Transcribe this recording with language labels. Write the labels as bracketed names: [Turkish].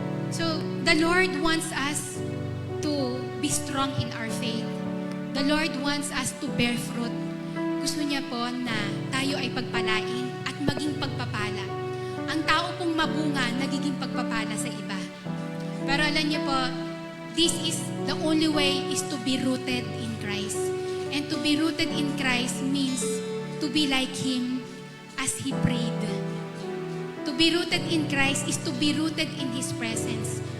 [English] So, the Lord wants us to be strong in our faith. The Lord wants us to bear fruit. [Filipino] Gusto niya po na tayo ay pagpalain at maging pagpapala. Ang tao pong mabunga, nagiging pagpapala sa iba. Pero alam niyo po, [English] this is the only way is to be rooted in Christ. And to be rooted in Christ means to be like Him as He prayed. To be rooted in Christ is to be rooted in His presence.